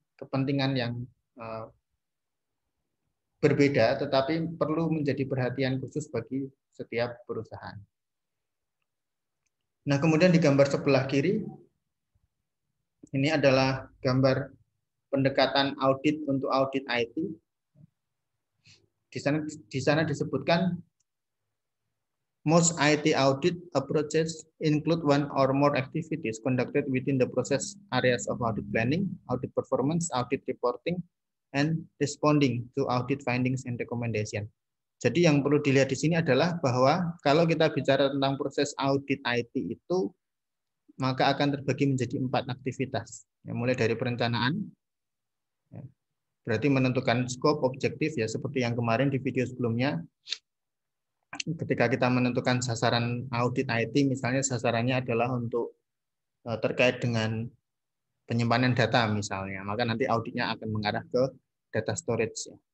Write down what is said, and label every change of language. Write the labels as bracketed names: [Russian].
[Indonesian] kepentingan yang berbeda, tetapi perlu menjadi perhatian khusus bagi setiap perusahaan. Nah, kemudian di gambar sebelah kiri, ini adalah gambar pendekatan audit untuk audit IT. Di sana disebutkan [English] most IT audit approaches include one or more activities conducted within the process areas of audit planning, audit performance, audit reporting, and responding to audit findings and recommendation. [Indonesian] Jadi yang perlu dilihat di sini adalah bahwa kalau kita bicara tentang proses audit IT itu, maka akan terbagi menjadi 4 aktivitas. Mulai dari perencanaan, berarti menentukan scope, objektif, ya seperti yang kemarin di video sebelumnya, ketika kita menentukan sasaran audit IT, misalnya sasarannya adalah untuk terkait dengan penyimpanan data misalnya, maka nanti auditnya akan mengarah ke data storage.